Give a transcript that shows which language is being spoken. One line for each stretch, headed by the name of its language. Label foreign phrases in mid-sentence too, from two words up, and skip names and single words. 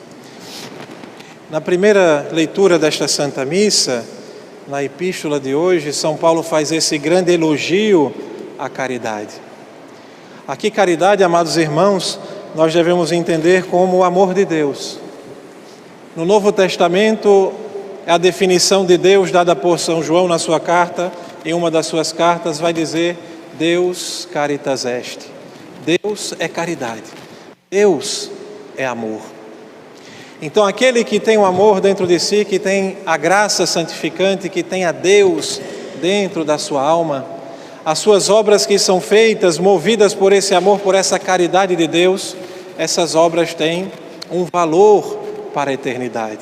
Portuguese: Na primeira leitura desta Santa Missa, na epístola de hoje, São Paulo faz esse grande elogio à caridade. Aqui, caridade, amados irmãos, nós devemos entender como o amor de Deus. No Novo Testamento, a definição de Deus dada por São João na sua carta, em uma das suas cartas, vai dizer:
Latin: Deus caritas est.
Portuguese: Deus é caridade. Deus é amor. Então, aquele que tem o amor dentro de si, que tem a graça santificante, que tem a Deus dentro da sua alma, as suas obras que são feitas, movidas por esse amor, por essa caridade de Deus, essas obras têm um valor para a eternidade.